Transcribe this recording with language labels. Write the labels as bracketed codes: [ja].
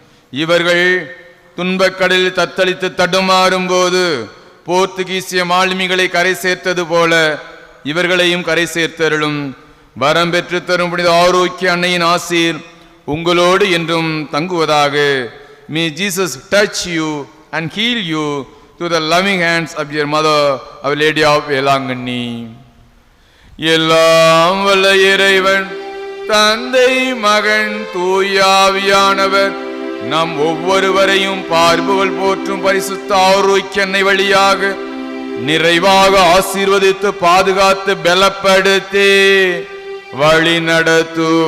[ta] இவர்கள் துன்பக்கடலில் தத்தளித்து தடுமாறும் போது போர்த்துகீசிய மாலுமிகளை கரை சேர்த்தது போல இவர்களையும் கரை சேர்த்தருளும். வரம் பெற்று தரும் புனித ஆரோக்கிய அன்னையின் ஆசீர் உங்களோடு என்றும் தங்குவதாக. [en] May Jesus touch you and heal you through the loving hands of your mother, Our Lady of Velanganni. [ta] எல்லாம் வல்ல இறைவன் தந்தை மகன் தூயாவியானவர் நம் ஒவ்வொருவரையும் பார்ப்புகள் போற்றும் பரிசுத்த ஆரோக்கிய வழியாக நிறைவாக ஆசீர்வதித்து பாதுகாத்து பலப்படுத்தி வழி நடத்துவாராக.